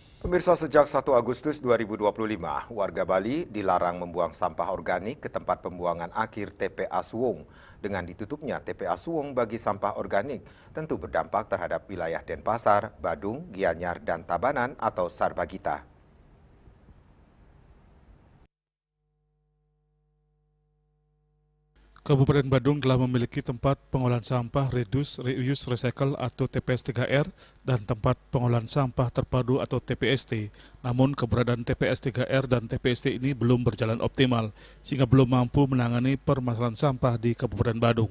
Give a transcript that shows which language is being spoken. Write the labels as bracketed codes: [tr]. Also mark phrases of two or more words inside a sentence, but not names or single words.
[id] Pemirsa, sejak 1 Agustus 2025, warga Bali dilarang membuang sampah organik ke tempat pembuangan akhir TPA Suwung. Dengan ditutupnya TPA Suwung bagi sampah organik, tentu berdampak terhadap wilayah Denpasar, Badung, Gianyar, dan Tabanan atau Sarbagita. Kabupaten Badung telah memiliki tempat pengolahan sampah [en] Reduce, Reuse, Recycle [id] atau TPS 3R dan tempat pengolahan sampah terpadu atau TPST. Namun keberadaan TPS 3R dan TPST ini belum berjalan optimal sehingga belum mampu menangani permasalahan sampah di Kabupaten Badung.